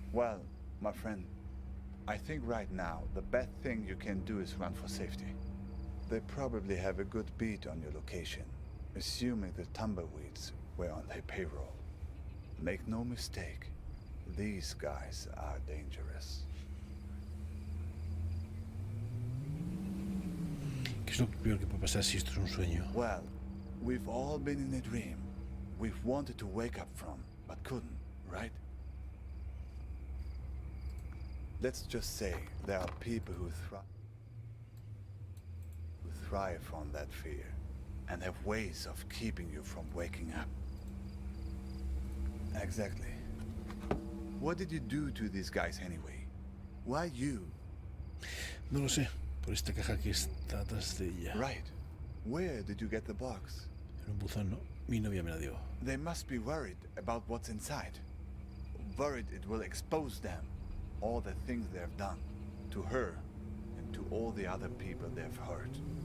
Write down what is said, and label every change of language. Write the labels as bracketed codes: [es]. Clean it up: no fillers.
[en] Well, my friend, I think right now the best thing you can do is run for safety. They probably have a good beat on your location, assuming the tumbleweeds were on their payroll. Make no mistake, these guys are dangerous. [es] ¿Qué es lo peor que puede pasar si esto es un sueño? [en] Well, we've all been in a dream we've wanted to wake up from, but couldn't, right? Let's just say there are people who thrive on that fear and have ways of keeping you from waking up. Exactly. What did you do to these guys anyway? Why you? [es] No lo sé, por esta caja que está atrás de ella. [en] Right. Where did you get the box? [es] En un buzón, ¿no? Mi novia me la dio. [en] They must be worried about what's inside. Worried it will expose them, all the things they've done, to her and to all the other people they've hurt.